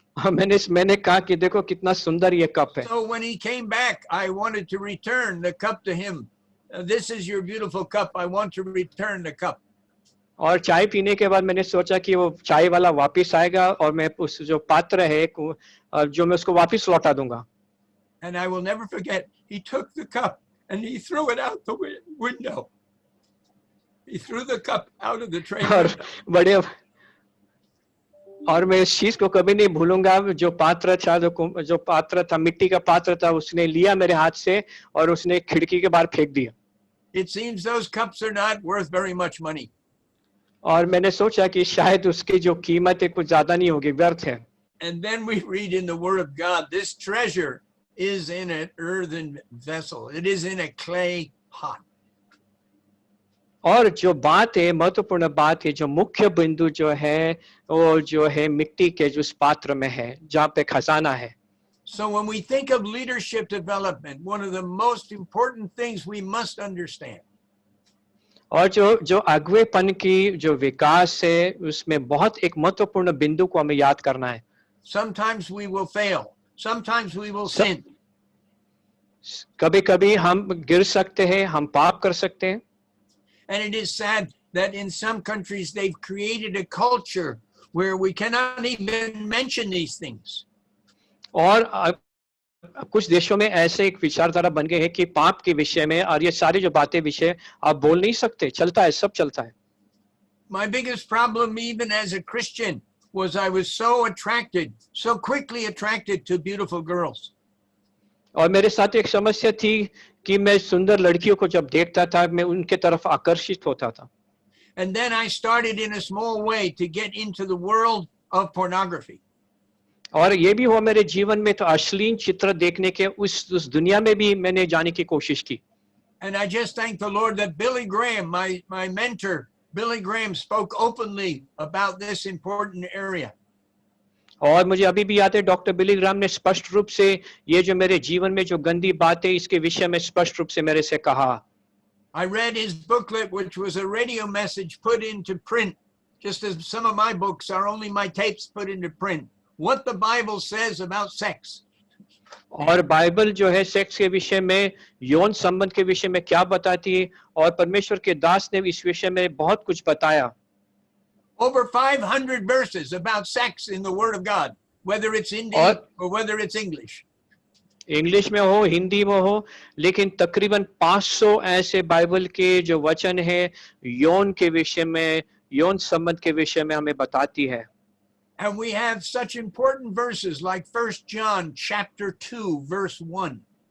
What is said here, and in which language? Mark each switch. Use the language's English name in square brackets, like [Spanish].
[Hindi] मैंने कहा कि देखो कितना सुंदर ये कप है. [English] So when he came back, I wanted to return the cup to him. This is your beautiful cup. I want to return the cup. [Hindi] और चाय पीने के बाद मैंने सोचा कि वो चाय वाला वापस आएगा और मैं उस जो पात्र है जो मैं उसको वापस लौटा दूंगा. [English] And I will never forget, he took the cup and he threw it out the window. He threw the cup out of the train. [Hindi] और मैं इस चीज को कभी नहीं भूलूंगा, जो पात्र था मिट्टी का पात्र था, उसने लिया मेरे हाथ से और उसने खिड़की के बाहर फेंक दिया. [English] It seems those cups are not worth very much money. [Hindi] और मैंने सोचा कि शायद उसकी जो कीमत है कुछ ज्यादा नहीं होगी, व्यर्थ है. [English] And then we read in the Word of God, this treasure is in an earthen vessel. It is in a clay pot. [Hindi] और जो बात है, महत्वपूर्ण बात है, जो मुख्य बिंदु जो है वो जो है मिट्टी के जो उस पात्र में है जहाँ पे खजाना है. [English] So when we think of leadership development, one of the most important things we must understand. [Hindi] और जो अगुवेपन की जो विकास है उसमें बहुत एक महत्वपूर्ण बिंदु को हमें याद करना है. [English] Sometimes we will fail. Sometimes we will sin. [Hindi] कभी-कभी हम गिर सकते हैं, हम पाप कर सकते हैं. [English] And it is sad that in some countries they've created a culture where we cannot even mention these things. [Hindi] और कुछ देशों में ऐसे एक विचारधारा बन गए हैं कि पाप के विषय में और ये सारी जो बातें विषय आप बोल नहीं सकते, चलता है, सब चलता है. [English] My biggest problem even as a Christian was I was so quickly attracted to beautiful girls. [Hindi] और मेरे साथ एक समस्या थी कि मैं सुंदर लड़कियों को जब देखता था मैं उनके तरफ आकर्षित होता था. [English] And then I started in a small way to get into the world of pornography. [Hindi] और ये भी हुआ मेरे जीवन में, तो अश्लील चित्र देखने के उस दुनिया में भी मैंने जाने की कोशिश की. [English] And I just thank the Lord that Billy Graham, my mentor, Billy Graham spoke openly about this important area. [Hindi] और मुझे अभी भी याद है डॉक्टर बिली ग्राम ने स्पष्ट रूप से ये जो मेरे जीवन में जो गंदी बात है इसके विषय में स्पष्ट रूप से मेरे से कहा. [English] I read his booklet, which was a radio message put into print just as some of my books are only my tapes put into print, what the Bible says about sex. [Hindi] और Bible जो है sex के विषय में, यौन संबंध के विषय में क्या बताती है, और परमेश्वर के दास ने इस विषय में बहुत कुछ बताया। [English] Over 500 verses about sex in the Word of God, whether it's Indian or whether it's English. [Hindi] English में हो, हिंदी में हो, लेकिन तकरीबन 500 ऐसे बाइबल के जो वचन है यौन के विषय में, यौन संबंध के विषय में हमें बताती है। [English] And we have such important verses like 1 John chapter 2 verse 1.